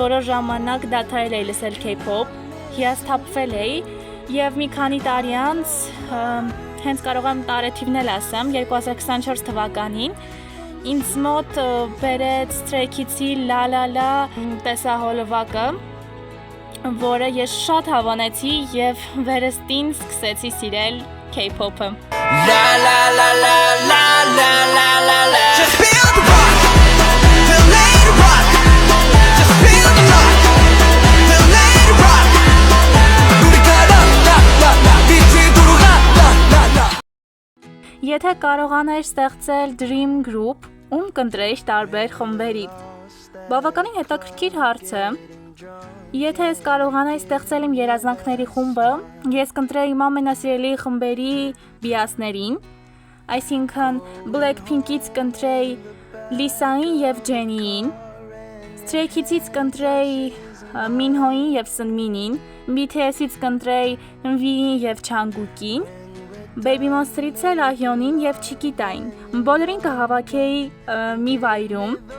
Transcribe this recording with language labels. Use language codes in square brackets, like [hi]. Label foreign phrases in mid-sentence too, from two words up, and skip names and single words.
[hy] որոշ ժամանակ դադարել էի լսել K-pop, հիասթափվել էի եւ մի քանի տարի անց հենց կարող եմ տարեթիվն էլ ասեմ 2024 թվականին ինձ մոտ բերեց Stray Kids-ի La La La տեսահոլովակը, որը ես շատ հավանեցի եւ վերստին սկսեցի սիրել K-pop-ը։ La la la la la la la la la. [en] Just feel the rock, feel the rock. Just feel the rock, feel the rock. [ko] 우리가 la la la la, 빛이 돌아가 la la la. [hy] Եթե կարողանայիր ստեղծել [en] Dream Group, [hy] ում կընտրեիր տարբեր խմբերից։ Բավականին հետաքրքիր հարց է։ Եթե ես կարողանայի ստեղծել իմ երազանքների խումբը, ես կընտրեի իմ ամենասիրելի խմբերի բիասներին, այսինքն Blackpink-ից կընտրեի Լիսային եւ Ջենիին, Stray Kids-ից կընտրեի Մինհոյին եւ Սնմինին, BTS-ից կընտրեի Վիին եւ Չանգուկին, Baby Monster-ից էլ Ահյոնին եւ Չիկիտային, բոլորին կհավաքեի մի վայրում